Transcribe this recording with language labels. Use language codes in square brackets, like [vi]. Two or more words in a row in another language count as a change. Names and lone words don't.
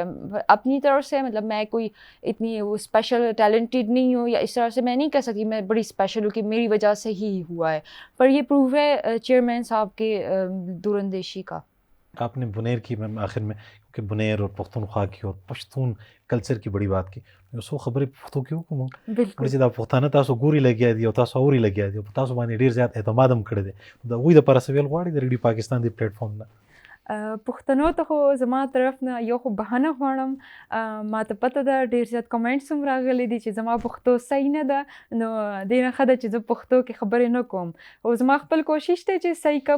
[ur] اپنی طرف سے مطلب میں کوئی اتنی وہ اسپیشل ٹیلنٹڈ نہیں ہوں یا اس طرح سے میں نہیں کہہ سکتی میں بڑی اسپیشل ہوں کہ میری وجہ سے ہی ہوا ہے، پر یہ پروف ہے چیئرمین صاحب کے دور اندیشی کا. آپ نے بنیر کی، میں آخر میں کہ بنیر اور پختونخوا کی اور پشتون کلچر کی بڑی بات کی، سو [ps] خبرې پښتو کې وکړم. بالکل چې دا پښتانه تاسو ګوري لګیا دي او تاسو اوري لګیا دي او په تاسو باندې ډېر زیات اعتماد هم کړی دی، د هغوی دپاره څه ویل غواړئ د ریډیو پاکستان دی پلیټفارم نه؟ پښتنو ته خو زما طرف نه یو خو بهانه غواړم، ما ته پته ده ډېر زیات کمنټس هم راغلی دي چې زما پښتو صحیح نه ده، نو دې نه ښه ده چې زه پښتو کې خبرې نه کوم، او زما خپل کوشش دی چې صحیح کم.